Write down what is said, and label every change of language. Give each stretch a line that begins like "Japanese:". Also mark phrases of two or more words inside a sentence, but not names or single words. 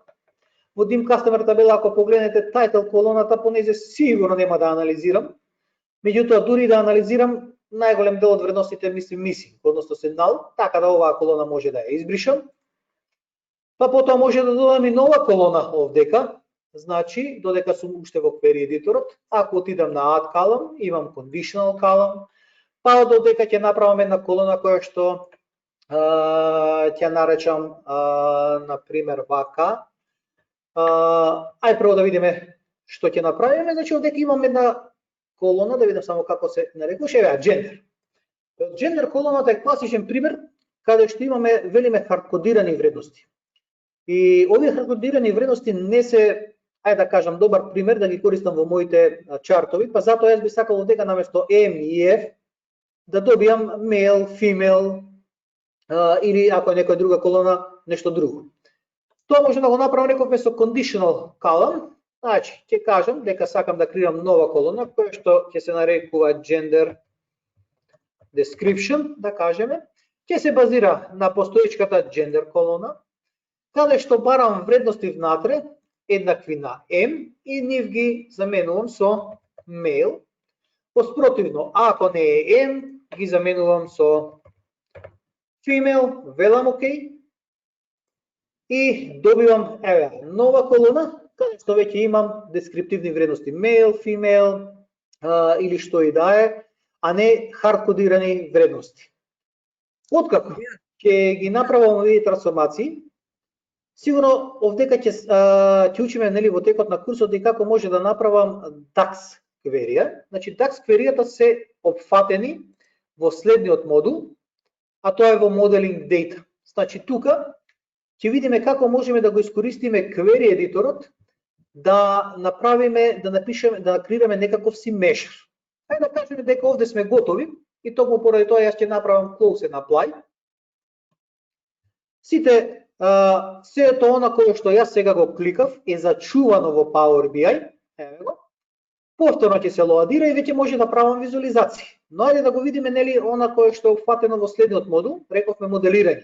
Macedonian: Во DIM Customer табела, ако погледнете title колоната, понеже сигурно нема да анализирам. Меѓутоа, дури да анализирам, најголем дел од вредностите мислим missing, односно се null, така да оваа колона може да ја избришам. Па потоа може да додадам и нова колона овдека, значи додека сум уште во query едиторот, ако отидам на
English: add column,
Macedonian: имам
English: conditional column,
Macedonian: па додека ќе направам една колона која што ќе наречам например вака. Ај прво да видиме што ќе направиме, значи овдека имам една колона, да видам само како се нарекуваше, еве gender. Gender колоната е класичен пример каде што имаме, велиме, хардкодирани вредности. И овие хардкодирани вредности не се, ајде да кажам, добар пример да ги користам во моите чартови, па затоа јас би сакал овдека наместо M и F да добиам
English: male, female
Macedonian: или ако е некоја друга колона, нешто друго. Тоа може да го направам, рековме, со
English: conditional column.
Macedonian: Значи, ќе кажам дека сакам да креирам нова колона која што ќе се нарекува
English: gender description,
Macedonian: да кажеме, ќе се базира на постоечката gender колона, каде што барам вредности внатре еднакви на M и нив ги заменувам со male. Поспротивно, ако не е M, ги заменувам со female, велам ОК и добивам нова колона каде што веќе имам дескриптивни вредности
English: male, female
Macedonian: или што и да е, а не хардкодирани вредности. Откако ќе ги направам овие трансформации, сигурно овдека ќе учиме, нели, во текот на курсот и како може да направам DAX кверија. Значи DAX кверијата се опфатени во следниот модул, а тоа е во Modeling Data. Значи тука ќе видиме како можеме да го искористиме query едиторот да направиме, да напишеме, да креираме некаков си measure. Ајде да кажеме дека овде сме готови и токму поради тоа јас ќе направам
English: close and apply.
Macedonian: Сите сето она кое што јас сега го кликав е зачувано во Power BI. Еве го. Повторно ќе се лоадира и веќе може да правам визуализации. Но ајде да го видиме нели она кое што е опфатено во следниот модул, рековме моделирање.